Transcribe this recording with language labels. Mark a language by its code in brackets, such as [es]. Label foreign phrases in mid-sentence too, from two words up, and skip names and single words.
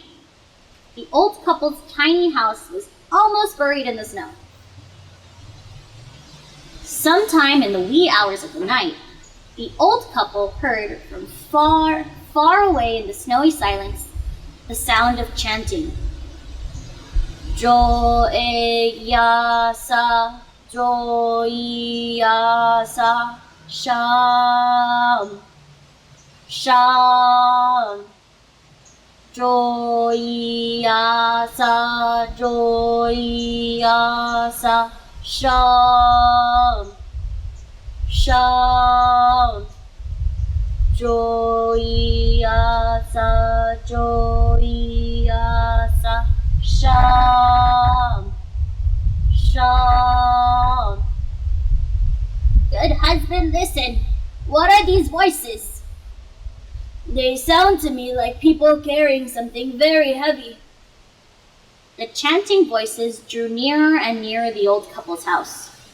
[en] The old couple's tiny house was almost buried in the snow. Sometime in the wee hours of the night, the old couple heard from far, far away in the snowy silence the sound of chanting. Jo-e-ya-sa, Jo-e-ya-sa, Sham, Sham. Jo-e-ya-sa, Jo-e-ya-sa, Sham, Sham. Jo-e-ya-sa, Jo-e-ya-sa, Sham, Sham. Good husband, listen. What are these voices? They sound to me like people carrying something very heavy. The chanting voices drew nearer and nearer the old couple's house.